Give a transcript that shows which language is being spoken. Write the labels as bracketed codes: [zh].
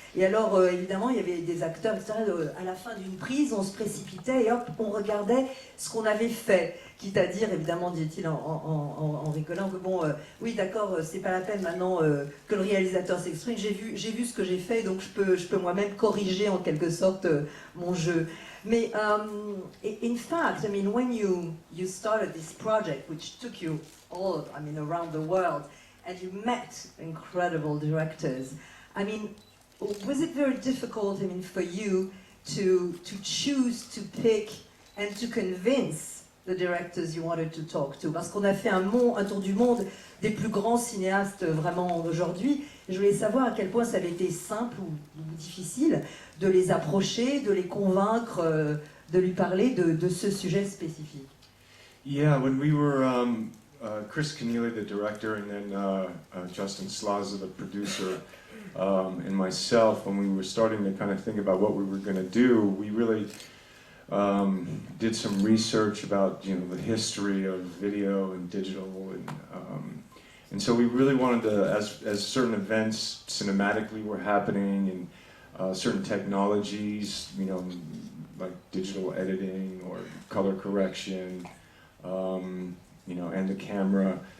[fr] Et alors, évidemment, il y avait des acteurs, etc. À la fin d'une prise, on se précipitait et hop, on regardait ce qu'on avait fait. Quitte à dire, évidemment, dit-il en rigolant, que bon, oui, d'accord, c'est pas la peine maintenant que le réalisateur s'exprime. J'ai vu ce que j'ai fait, donc je peux moi-même corriger en quelque sorte mon jeu. [en] Mais, in fact, I mean, when you started this project, which took you all, I mean, around the world, and you met incredible directors, I mean, was it very difficult, I mean, for you to choose, to pick, and to convince the directors you wanted to talk to? [fr] Parce qu'on a fait un tour du monde des plus grands cinéastes vraiment aujourd'hui. Je voulais savoir à quel point ça avait été simple ou difficile de les approcher, de les convaincre, de lui parler de ce sujet spécifique. [en] Yeah, when we were Chris Keneally, the director, and then Justin Slaza, the producer, and myself, when we were starting to kind of think about what we were going to do, we really did some research about the history of video and digital, and so we really wanted to, as certain events cinematically were happening and certain technologies, like digital editing or color correction, and the camera.